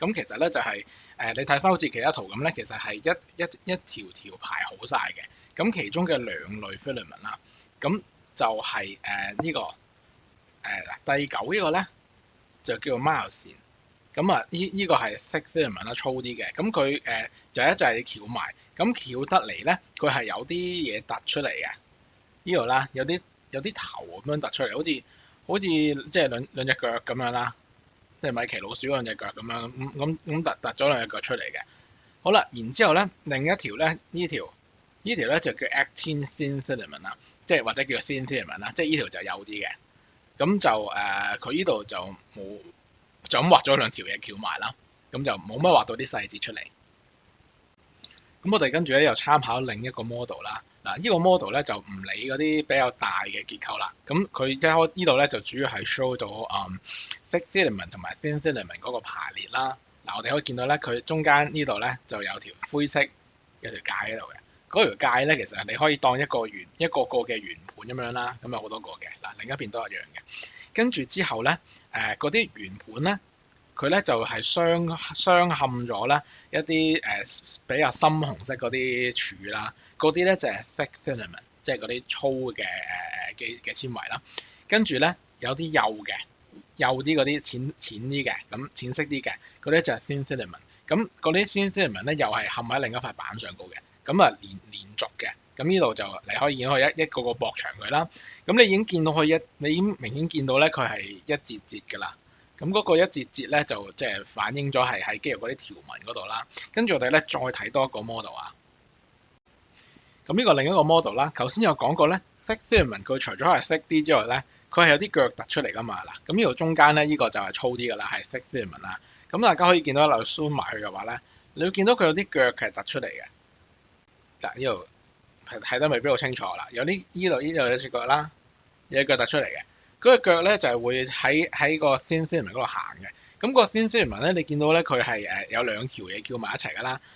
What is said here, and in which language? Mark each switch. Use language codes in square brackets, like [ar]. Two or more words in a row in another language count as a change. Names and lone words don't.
[yue] 咁其實咧就係你睇翻好似其他圖咁咧，其實係一條條排好晒嘅。咁其中嘅兩類 filament 啦，咁就係呢個第9呢個咧就叫做 myosin。咁呢個係 [en] thick filament [yue] 啦，粗啲嘅。咁佢就一陣翹埋，咁翹得嚟咧，佢係有啲嘢突出嚟嘅。呢度啦，有啲頭咁樣突出嚟，好似即係兩隻腳咁樣啦，即係米奇老鼠兩隻腳咁樣，咁突咗兩隻腳出嚟嘅。好啦，然之後咧，另一條咧，呢條咧就叫 [en] actin thin filament [yue] 啦，即係或者叫 [en] thin filament [yue] 啦，即係呢條就幼啲嘅。咁就佢呢度就冇就咁畫咗兩條嘢翹埋啦，咁就冇乜畫到啲細節出嚟。咁我哋跟住咧又參考另一個 model 啦。嗱，呢個 model 咧就唔理嗰啲比較大嘅結構啦。咁佢一開呢度咧就主要係 show 到 [en] thick filament [yue] 同埋 [en] thin filament [yue] 嗰個排列啦。嗱，我哋可以見到咧，佢中間呢度咧就有條灰色有條界喺度嘅。嗰條界咧其實你可以當一個個嘅圓盤咁樣啦，咁有好多個嘅。嗱，另一邊都一樣嘅。跟住之後咧，嗰啲圓盤咧，佢咧就係鑲嵌咗咧一啲比較深紅色嗰啲柱啦，嗰啲咧就係 [en] thick filament， [yue] 即係嗰啲粗嘅嘅纖維啦。跟住咧有啲幼啲嗰啲淺啲嘅，咁淺色啲嘅嗰啲就係 [en] thin filament。 [yue] 咁嗰啲 [en] thin filament [yue] 咧又係嵌喺另一塊板上高嘅，咁連續嘅。咁呢度就你可以見到佢一個駁長佢啦。咁你已經見到你已經明顯見到咧佢係一節節㗎啦。咁嗰個一節節咧就即係反映咗係喺肌肉嗰啲條紋嗰度啦。跟住我哋咧再睇多一個 model 啊。咁呢個另一個 model 啦，頭先有講過咧 [en] thick filament [yue] 佢除咗係 thick 啲之外咧，佢係有啲腳突出嚟㗎嘛。嗱，咁呢度中間咧呢個就係粗啲㗎啦，係 [en] thick filament [yue] 啦。咁大家可以見到一路 zoom 埋去嘅話咧，你會見到佢有啲腳係突出嚟嘅。嗱，呢度睇得未必好清楚啦，有啲呢度有隻腳啦，有隻腳突出嚟嘅。嗰個腳咧就係會喺個 [en] thin filament [yue] 嗰度行嘅。咁個 [en] thin filament [yue] 咧，你見到咧佢係有兩條嘢翹埋一齊㗎啦。